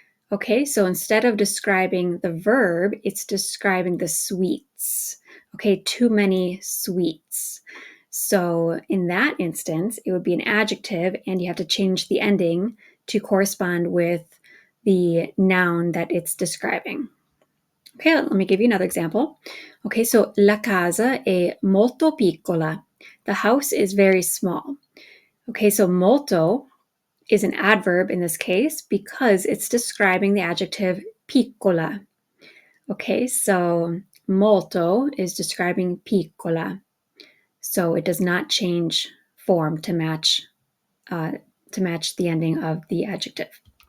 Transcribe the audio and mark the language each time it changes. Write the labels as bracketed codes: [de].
[en] Okay, so instead of describing the verb, it's describing the sweets. Okay, too many sweets. So in that instance, it would be an adjective, and you have to change the ending to correspond with the noun that it's describing. Okay, let me give you another example. Okay, so [it] la casa è molto piccola. [en] The house is very small. Okay, so molto is an adverb in this case because it's describing the adjective piccola. Okay, so molto is describing piccola. So it does not change form to match the ending of the adjective.